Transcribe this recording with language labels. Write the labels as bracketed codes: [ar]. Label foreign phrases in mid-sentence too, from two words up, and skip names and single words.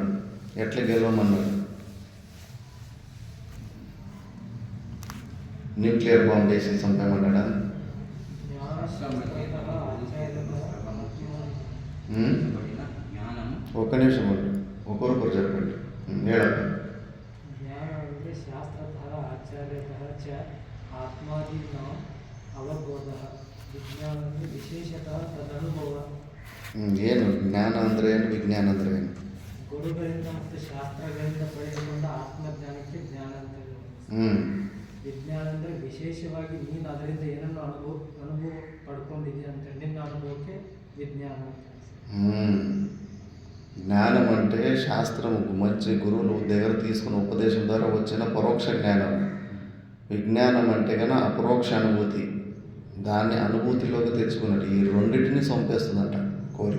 [te] ఎట్లా గెలవమన్నాడు? న్యూక్లియర్ బాంబు వేసి చంపేమన్నాడా? ఒక్క నిమిషం ఉండు, ఒకరొకరు చెప్పండి. ఏడప్ప. [sa] శాస్త్రతః ఆచార్యతః చ ఆత్మాదీనాం ಅವಬೋಧಃ ವಿಜ್ಞಾನ ವಿಶೇಷತಃ ತದನುಭವ. [kn] ಏನು ಜ್ಞಾನ ಅಂದ್ರೆ ಏನು, ವಿಜ್ಞಾನ ಅಂದ್ರೆ ಏನು? ಗುರುಗಳಿಂದ ಮತ್ತು ಶಾಸ್ತ್ರಗಳಿಂದ ಪಡೆದುಕೊಂಡ ಆತ್ಮಜ್ಞಾನಕ್ಕೆ ಜ್ಞಾನ ಅಂತ. ವಿಜ್ಞಾನ ಅಂದರೆ ವಿಶೇಷವಾಗಿ ನೀನು ಅದರಿಂದ ಏನನ್ನು ಅನುಭವ ಪಡ್ಕೊಂಡಿದ್ದೀಯ ಅಂತ ನಿನ್ನ ಅನುಭವಕ್ಕೆ విజ్ఞానం. [te] జ్ఞానం అంటే శాస్త్రం మంచి గురువులు దగ్గర తీసుకున్న ఉపదేశం ద్వారా వచ్చిన పరోక్ష జ్ఞానం. విజ్ఞానం అంటే కన్నా అపరోక్ష అనుభూతి, దాన్ని అనుభూతిలోకి తెచ్చుకున్నట్టు ఈ రెండింటిని చంపేస్తుందంట కోరిక.